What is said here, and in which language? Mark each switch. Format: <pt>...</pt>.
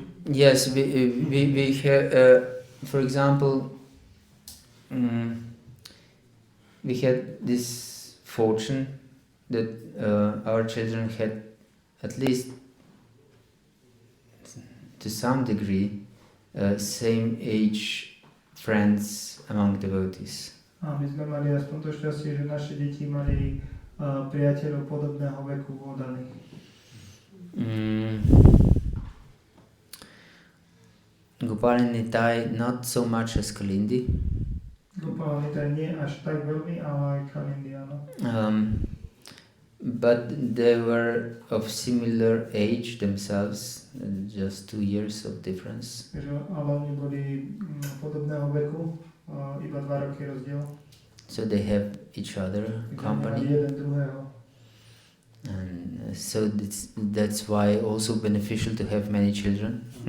<en>Yes, we have, for example, we had this fortune that our children had at least to some degree same age friends among devotees.</en> <sk>A my sme mali aspoň to šťastie, že naše deti mali priateľov podobného veku oddaných.</sk> <en>Gopal and Nitai not so much as Kalindi.</en> <sk>Gopal and Nitai nie až tak veľmi, ale aj Kalindi, áno.</sk> <en>But they were of similar age themselves, just 2 years of difference.</en> <sk>Ale oni boli podobného veku. Iba 2 roky rozdiel.</sk> <en>So they have each other company. And so that's why also beneficial to have many children.</en>